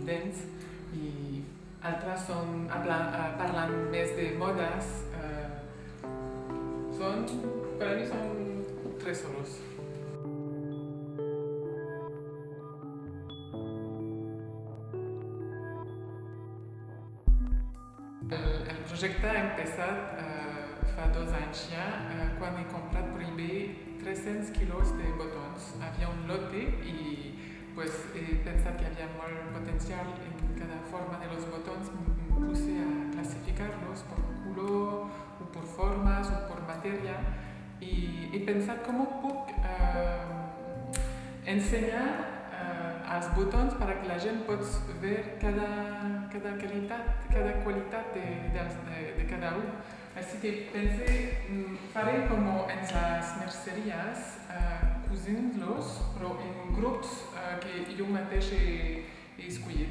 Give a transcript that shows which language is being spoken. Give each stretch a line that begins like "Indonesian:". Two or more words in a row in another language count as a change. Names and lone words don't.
Spanish: Dents, y otras hablan más de modas. Para mí son tesoros. El proyecto ha empezado
Catalan: fa 2 anys ja, quan he comprat per eBay 300 quilos de botons. Havia un lote i pues, he pensat que havia molt potencial en cada forma de los botons.
Spanish: Me puse a clasificarlos por color, o por formas, o por materia.
Catalan: I he pensat com puc ensenyar als botons
Spanish: para que
Catalan: la gent possa veure cada qualitat de cada un.
Spanish: Así que pensé,
Catalan: faré
Spanish: como en las mercerías,
Catalan: cosint-los, però en grups que jo mateix he escollit.